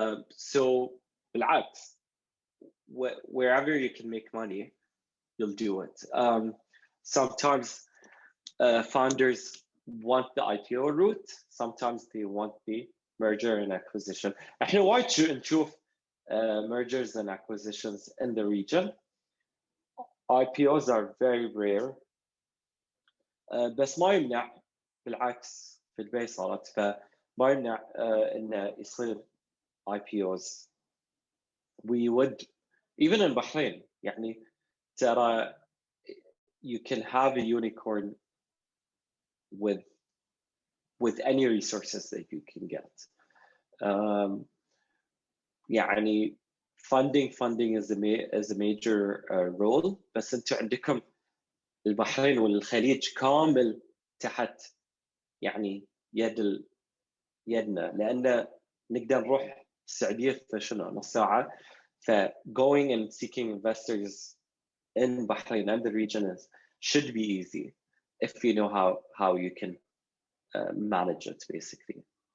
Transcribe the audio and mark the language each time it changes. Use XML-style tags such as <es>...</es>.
<en>So</en> <ar>بالعكس,</ar> <en>wherever you can make money, you'll do it. Sometimes founders want the IPO route, sometimes they want the merger and acquisition.</en> <ar>احنا وايد نشوف</ar> <en>mergers and acquisitions in the region. IPOs are very rare.</en> <ar>بس ما يمنع، بالعكس في دبي صارت، فما يمنع انه يصير</ar> <en>IPOs. We would even in Bahrain</en> <ar>يعني ترى</ar> <en>you can have a unicorn with any resources that you can get.</en> <ar>يعني</ar> <en>funding is a major role،</en> <ar>بس انتم عندكم البحرين والخليج كامل تحت يعني يدنا، لان نقدر نروح السعوديه في شنو نص ساعه.</ar> <en>ف going and seeking investors in Bahrain and the region should be easy if you know how you can manage it basically.</en>